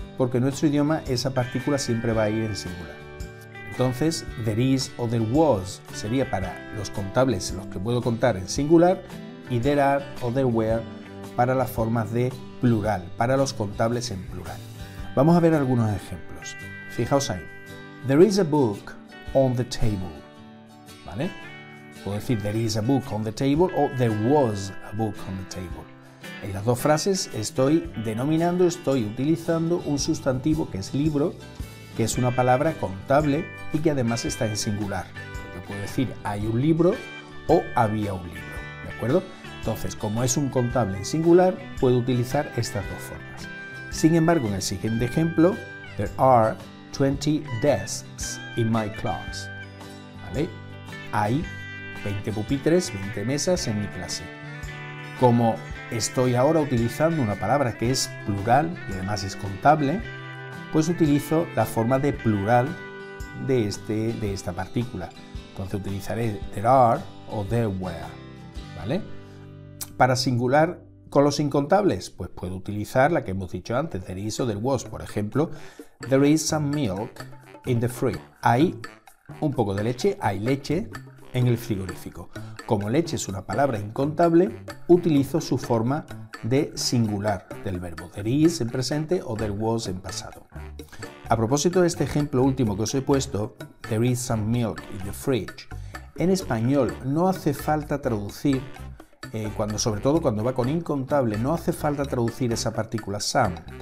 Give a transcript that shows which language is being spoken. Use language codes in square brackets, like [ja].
[es] Porque en nuestro idioma esa partícula siempre va a ir en singular. Entonces, there is o there was sería para los contables, los que puedo contar en singular, y there are o there were para las formas de plural, para los contables en plural. Vamos a ver algunos ejemplos. Fijaos ahí. [en] There is a book on the table. [es] ¿Vale? Puedo decir [en] there is a book on the table [es] o [en] there was a book on the table. [es] En las dos frases estoy utilizando un sustantivo que es libro, que es una palabra contable y que además está en singular. Yo puedo decir hay un libro o había un libro, ¿de acuerdo? Entonces, como es un contable en singular, puedo utilizar estas dos formas. Sin embargo, en el siguiente ejemplo, [en] there are 20 desks in my class. [es] ¿Vale? Hay 20 pupitres, 20 mesas en mi clase. Como estoy ahora utilizando una palabra que es plural y además es contable, pues utilizo la forma de plural de esta partícula. Entonces utilizaré there are o there were, ¿vale? Para singular con los incontables, pues puedo utilizar la que hemos dicho antes, there is o there was. Por ejemplo, [en] there is some milk in the fridge. [es] Hay un poco de leche, hay leche en el frigorífico. Como leche es una palabra incontable, utilizo su forma de singular del verbo, there is en presente o there was en pasado. A propósito de este ejemplo último que os he puesto, [en] there is some milk in the fridge, [es] en español no hace falta traducir, sobre todo cuando va con incontable, no hace falta traducir esa partícula some.